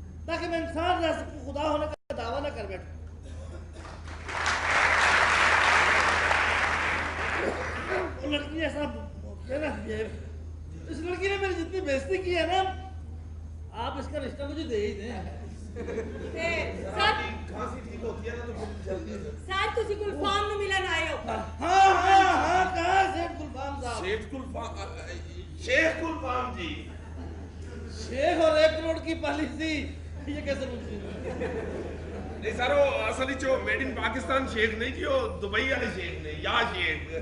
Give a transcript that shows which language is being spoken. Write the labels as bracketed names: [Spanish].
[Hindi] ताकि मैं इंसान रह सकूं खुदा होने का दावा न कर बैठूं लड़की ऐसा ना इस लड़की ने मेरी जितनी बेइज्जती की है ना आप इसका रिश्ता मुझे दे ही दें सर खांसी ठीक होती है ना तो फिर जल्दी [Punjabi] सर ਤੁਸੀਂ ਗੁਲਫਾਮ ਨੂੰ ਮਿਲਣ ਆਏ ਹੋ [Hindi] हाँ हाँ हाँ कहाँ सेठ गुलफाम साहब शेख गुलफाम शेख गुलफाम जी शेख और 1 करोड़ की पॉलिसी ये कैसे मुमकिन है नहीं सर वो असल जो मेड इन पाकिस्तान शेख नहीं जी वो दुबई वाले शेख ने या शेख